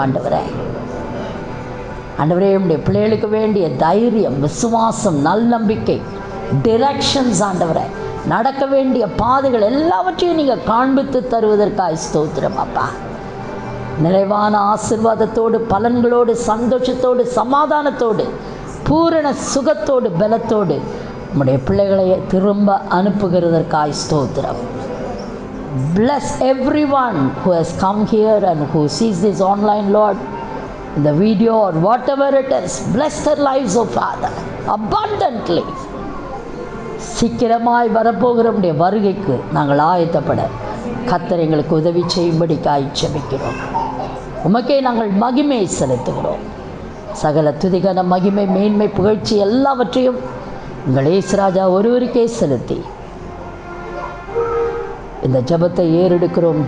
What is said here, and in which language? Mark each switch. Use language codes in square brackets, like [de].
[ta] ஆண்டவரே, ஆண்டவரே, உங்களுடைய பிள்ளைகளுக்கு வேண்டிய தைரியம், விசுவாசம், நல்நம்பிக்கை, டிரெக்ஷன்ஸ், ஆண்டவரே, நடக்க வேண்டிய பாதைகள் எல்லாவற்றையும் நீங்கள் காண்பித்து தருவதற்காக ஸ்தோத்திரம் அப்பா. நிறைவான ஆசீர்வாதத்தோடு, பலன்களோடு, சந்தோஷத்தோடு, சமாதானத்தோடு, பூரண சுகத்தோடு, பலத்தோடு உம்முடைய பிள்ளைகளை திரும்ப அனுப்புகிறதற்காக ஸ்தோத்திரம். [en] Bless everyone who has come here and who sees this online, Lord, in the video or whatever it is. Bless their lives, oh Father, abundantly. [ta] சீக்கிரமாய் வரப்போகிற உம்முடைய வருகைக்கு நாங்கள் ஆயத்தப்பட கர்த்தர் எங்களுக்கு உதவி செய்யும்படிக்காய் ஜெபிக்கிறோம். உமக்கே நாங்கள் மகிமை செலுத்துகிறோம். சகல துதிகன மகிமை, மேன்மை, புகழ்ச்சி எல்லாவற்றையும் உங்கள் இயேசுராஜா ஒருவருக்கே செலுத்தி இந்த ஜெபத்தை ஏறெடுக்கிறோம்.